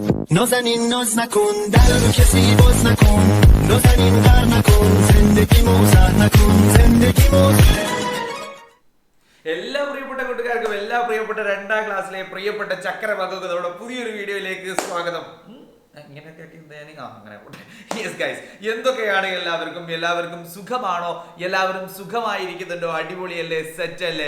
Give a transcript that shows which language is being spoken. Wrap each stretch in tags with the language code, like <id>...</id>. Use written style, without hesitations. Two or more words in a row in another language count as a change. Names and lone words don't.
<fa>نازنین ناز نکن در رو کسی باز نکن نازنین غر نکن زندگی موزر نکن زندگی موزر.</fa> <ml>എല്ലാ പ്രിയപ്പെട്ട കൂട്ടുകാർക്കും എല്ലാ പ്രിയപ്പെട്ട രണ്ടാം ക്ലാസ്സിലെ പ്രിയപ്പെട്ട ചക്കരമകളുടെ പുതിയൊരു വീഡിയോയിലേക്ക് സ്വാഗതം. ഇങ്ങനെയൊക്കെ അങ്ങനെ</ml> <en>yes guys,</en> <ml>എന്തൊക്കെയാണ് എല്ലാവർക്കും സുഖമാണോ? എല്ലാവരും സുഖമായിരിക്കുന്നുണ്ടോ? അടിപൊളിയല്ലേ? സെറ്റ് അല്ലേ?</ml>